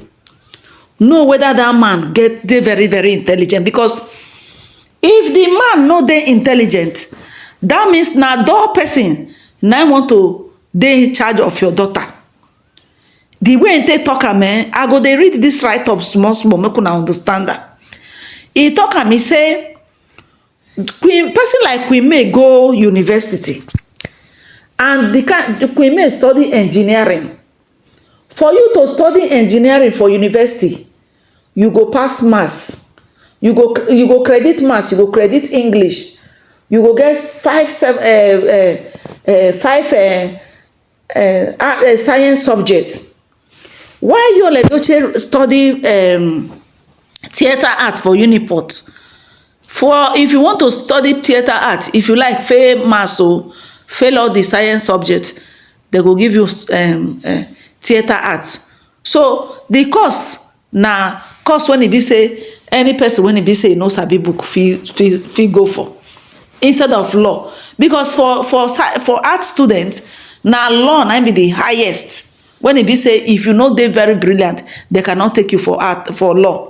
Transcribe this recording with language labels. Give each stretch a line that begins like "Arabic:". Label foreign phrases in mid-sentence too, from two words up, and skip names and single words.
Nigerian Pidgin: Know whether that man dey very very intelligent, because if the man no dey intelligent, that means na dull person na want to dey in charge of your daughter. The way they talk am, I go dey read this write up small small make una understand that. He talk am, he say person like Queen May go university and the Queen May study engineering. For you to study engineering for university, you go pass maths, you go credit maths, you go credit English, you go get five science subjects. Why Edochie study theater art for Uniport? For if you want to study theater art, if you like fail maths or fail all the science subjects, they go give you theater art. So the course na course when e be say any person when e be say no sabi book fit go for instead of law, because for art students na law na be the highest. When e be say if you no dey very brilliant, they cannot take you for art for law.